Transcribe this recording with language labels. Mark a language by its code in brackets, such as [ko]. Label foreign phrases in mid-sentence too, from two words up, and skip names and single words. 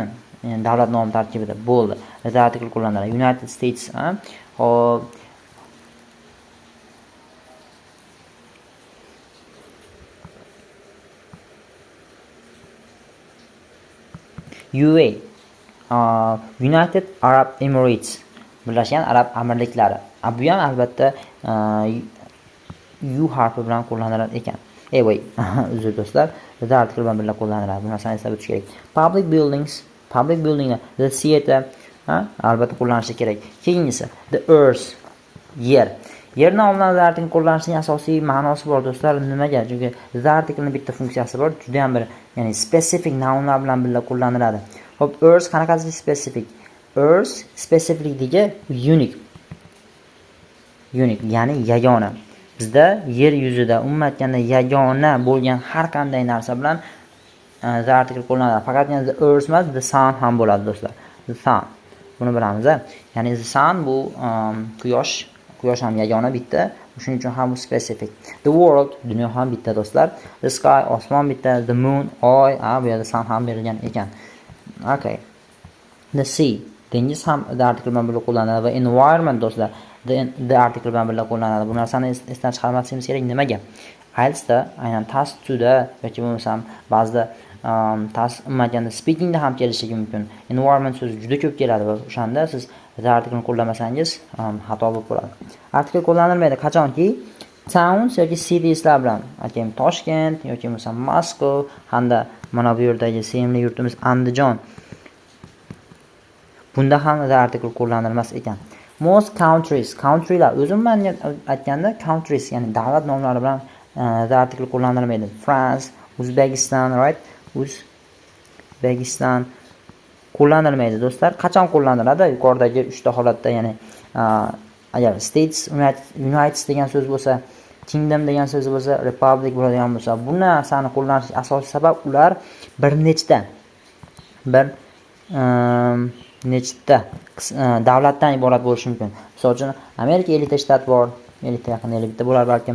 [uz] Ya'ni davlat nomi tarkibida bo'ldi. [en] The article qo'llaniladi. United States, hop, UAE, United Arab Emirates, [uz] Birlashgan Arab Amirliklari. Bu ham albatta U harfi bilan qo'llaniladi ekan. Uzr do'stlar, [en] the article [uz] bilan birga qo'llaniladi. Bu narsani eslab o'tish kerak. [en] Public buildinglar, the theater, [uz] albatta qo'llanishi kerak. Keyingisi, [en] the earth, [uz] yer. Yer nomlarini [en] the article [uz] qo'llanishining asosiy ma'nosi bor do'stlar. Nimaga? Chunki [en] the articlening [uz] bitta funksiyasi bor, juda ham bir, ya'ni [en] specific nounlar [uz] bilan birga qo'llaniladi. Xo'p, earth qanaqasi specific? Earth specificligi unique. [en] Unique, [uz] ya'ni yagona. Bizda yer yuzida umuman aytganda yagona bo'lgan har qanday narsa bilan [en] the article [uz] qo'llanadi. Faqat [en] the earth [uz] emas, [en] the sun [uz] ham bo'ladi do'stlar. [en] The sun. [uz] Buni bilamiz. Ya'ni [en] the sun [uz] bu quyosh ham yagona bitta, shuning uchun ham bu specific. [en] The world, [uz] dunyo ham bitta do'stlar. [en] The sky, [uz] osmon bitta. [en] The moon, [uz] oy, bu yerda sun ham berilgan ekan. Okay. [en] The sea, [uz] dengiz ham [en] the article [uz] bilan birga qo'llaniladi va environment do'stlar [en] the article [uz] bilan birga qo'llaniladi. Bu narsani esdan chiqarmasligimiz kerak. Nimaga? IELTSda aynan task 2 da yoki bo'lmasam ba'zida task imaganda speaking da ham kelishligi mumkin. Environment so'zi juda ko'p keladi va o'shanda siz [en] the article [uz] qo'llamasangiz xato bo'lib qoladi. Article qo'llanilmaydi qachonki towns yoki citieslar bilan, aytaylik Toshkent yoki bo'lmasam Moskva hamda mana bu yerdagi sevimli yurtimiz Andijon. Bunda ham [en] the article [uz] qo'llanilmas ekan. [en] Most countrylar [uz] o'zim men aytganda countries, ya'ni davlat nomlari bilan the article qo'llanilmaydi. [en] France, Uzbekistan, right? [uz] Uzbekistan qo'llanilmaydi do'stlar. Qachon qo'llaniladi? Yuqoridagi 3 ta holatda, ya'ni agar states, united degan so'z bo'lsa, kingdom degan so'z bo'lsa, republic bo'ladigan bo'lsa, bu narsani qo'llanish asosiy sabab ular bir nechta davlatdan iborat bo'lishi mumkin. Misol uchun Amerika 50 ta shtat bor, 50 ta yaqin 50 ta bo'lar balkim.